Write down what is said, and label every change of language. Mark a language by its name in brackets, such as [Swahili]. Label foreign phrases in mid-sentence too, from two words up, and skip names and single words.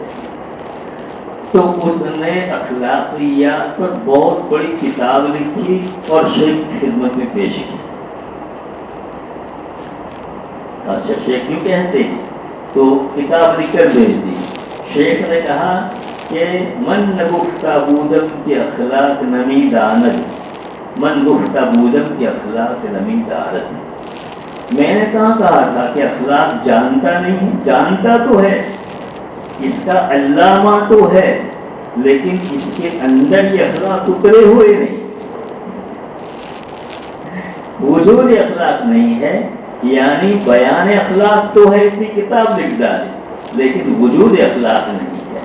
[Urdu] تو اس نے اخلاقیات پر بہت بڑی کتاب لکھی اور شیخ کی خدمت میں پیش کی۔ اچھا شیخ کیوں کہتے ہیں؟ تو کتاب لکھ کر بھیج دی۔ شیخ نے کہا کہ [Persian] من گفتہ بودم کی اخلاق نمی داند، من گفتہ بودم کی اخلاق نمی دارد۔ [Urdu] میں نے کہا تھا کہ اخلاق جانتا نہیں، جانتا تو ہے، اس کا علامہ تو ہے، لیکن اس کے اندر یہ اخلاق اترے ہوئے نہیں، وجود اخلاق نہیں ہے، یعنی بیان اخلاق تو ہے، اتنی کتاب لکھ ڈالی، لیکن وجود اخلاق نہیں ہے۔